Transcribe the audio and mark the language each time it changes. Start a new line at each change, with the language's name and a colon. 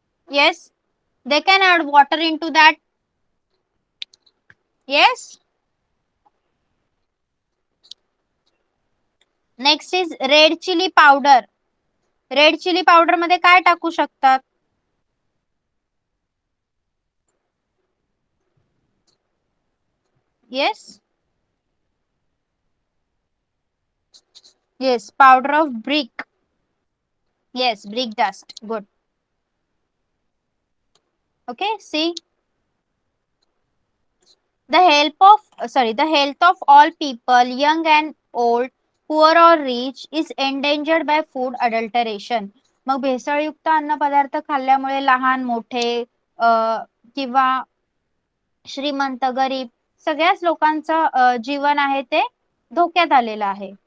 English: Yes, they can add water into that. Yes. Next is red chili powder.
Marathi: Red chilli powder मध्ये काय टाकू शकतात?
English: Yes. Yes, powder of brick. Yes, brick dust. Good. Okay, see. The health of all people, young and old, poor or rich, is endangered by food adulteration.
Marathi: मग भेसळयुक्त अन्न पदार्थ खाल्ल्यामुळे लहान मोठे किंवा श्रीमंत गरीब सगळ्याच लोकांचं जीवन आहे ते धोक्यात आलेलं आहे.